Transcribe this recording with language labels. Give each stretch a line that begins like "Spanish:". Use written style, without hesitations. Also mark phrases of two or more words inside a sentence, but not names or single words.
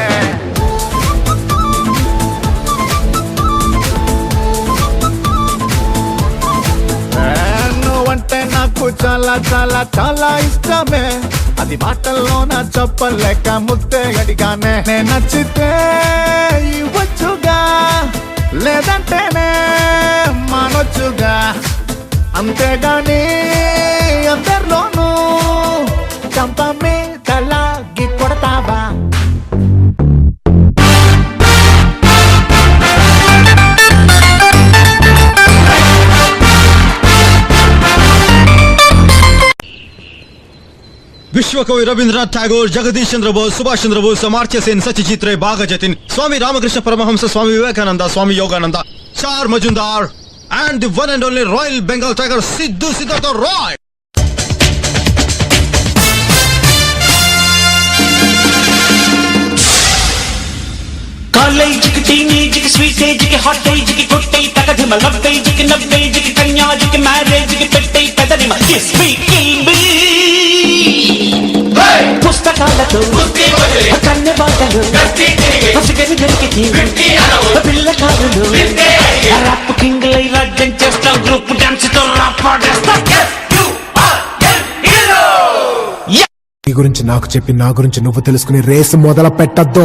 Telugu: నువ్వంటే నాకు చాలా చాలా చాలా ఇష్టమే, అది మాటల్లో నా చెప్పలేక ముద్దే అడిగానే. నచ్చితే ఇవ్వచ్చుగా, లేదంటేనే మానొచ్చుగా, అంతేగాని అందరిలోనూ చంప మీద లాగి కొడతావా?
Hindi: विश्वकवि रवींद्रनाथ टैगोर, जगदीश चंद्र बोस, सुभाष चंद्र बोस, अमर्त्य सेन, सत्यजीत रे, बाघ जतिन, स्वामी रामकृष्ण परमहंस, स्वामी विवेकानंद, स्वामी योगानंद, चार मजुमदार
English: and the one and only Royal Bengal Tiger
Hindi: Sidhu Siddhartha Roy.
English: College ki teenage ki sweet age ki hot age ki good age takadhima love age ki nab age ki kanya ki marriage ki pet age pedadima kiss me kill me.
Telugu: పుస్తకాలతో కన్నె బాటలు పసిగని దొరికితే పిల్లకారులు రాప్ కింగ్లై రాజ్యం చేస్తాం
English: group dance
Telugu: తో రాప్ పాడేస్తాం. నీ గురించి నాకు చెప్పి నా గురించి నువ్వు తెలుసుకుని రేసు మొదలు పెట్టద్దు.